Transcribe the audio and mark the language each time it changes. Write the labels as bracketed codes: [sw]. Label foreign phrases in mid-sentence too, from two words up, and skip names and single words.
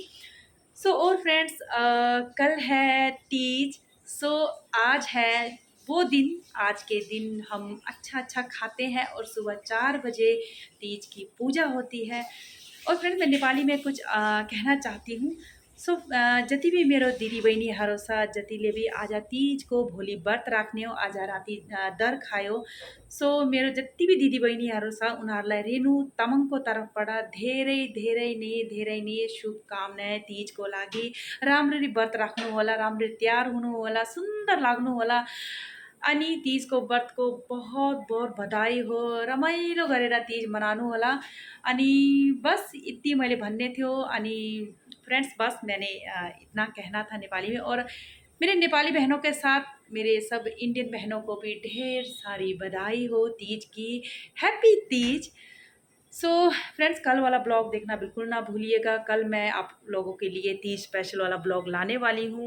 [hi] सो और फ्रेंड्स कल है तीज। सो आज है वो दिन, आज के दिन हम अच्छा अच्छा खाते हैं और सुबह 4 बजे तीज की पूजा होती है। और फ्रेंड्स मैं नेपाली में कुछ कहना चाहती हूँ। [ne] सो जति भी मेरो दिदी बहिनीहरू छ, जतिले भी आज तीजको भोलि व्रत राख्ने हो, आज राति दर खायो। सो मेरो जति भी दिदी बहिनीहरू छ उनीहरूलाई रेणु तामाङको तर्फबाट धेरै धेरै नै शुभकामना तीजको लागि। राम्ररी व्रत राख्नु होला, राम्ररी तयार हुनु होला, सुन्दर लाग्नु होला। अनि तीजको व्रतको बहुत बहुत बधाई हो, रमाइलो गरेर तीज मनाउनु होला। अनि बस यति मैले भन्ने थियो। [hi] अनि फ्रेंड्स बस मैंने इतना कहना था नेपाली में। और मेरे नेपाली बहनों के साथ मेरे सब इंडियन बहनों को भी ढेर सारी बधाई हो तीज की, हैप्पी तीज। सो फ्रेंड्स कल वाला ब्लॉग देखना बिल्कुल ना भूलिएगा। कल मैं आप लोगों के लिए तीज स्पेशल वाला ब्लॉग लाने वाली हूँ।